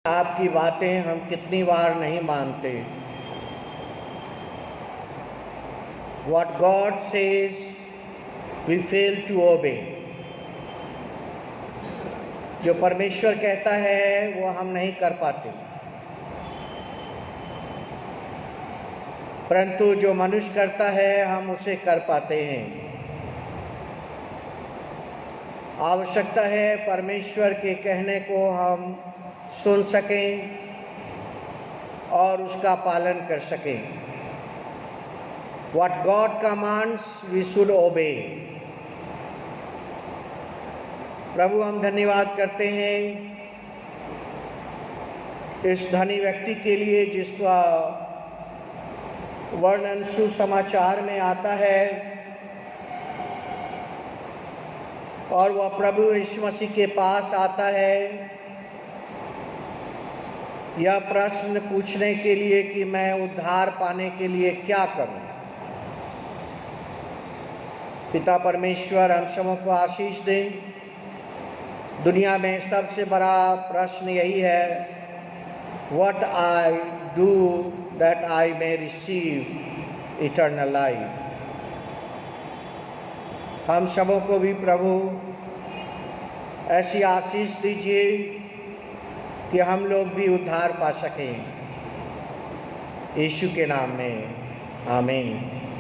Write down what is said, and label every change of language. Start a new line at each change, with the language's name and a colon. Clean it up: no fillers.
Hindi: आपकी बातें हम कितनी बार नहीं मानते।
English: What God says, we fail to obey.
Hindi: जो परमेश्वर कहता है वो हम नहीं कर पाते, परंतु जो मनुष्य करता है हम उसे कर पाते हैं। आवश्यकता है परमेश्वर के कहने को हम सुन सकें और उसका पालन कर सकें।
English: What God commands, we should obey.
Hindi: प्रभु हम धन्यवाद करते हैं इस धनी व्यक्ति के लिए जिसका वर्णन सुसमाचार में आता है और वह प्रभु यीशु मसीह के पास आता है यह प्रश्न पूछने के लिए कि मैं उद्धार पाने के लिए क्या करूं। पिता परमेश्वर हम सबों को आशीष दें। दुनिया में सबसे बड़ा प्रश्न यही है,
English: What I do that I may receive eternal life।
Hindi: हम सबों को भी प्रभु ऐसी आशीष दीजिए कि हम लोग भी उद्धार पा सकें। यीशु के नाम में आमीन।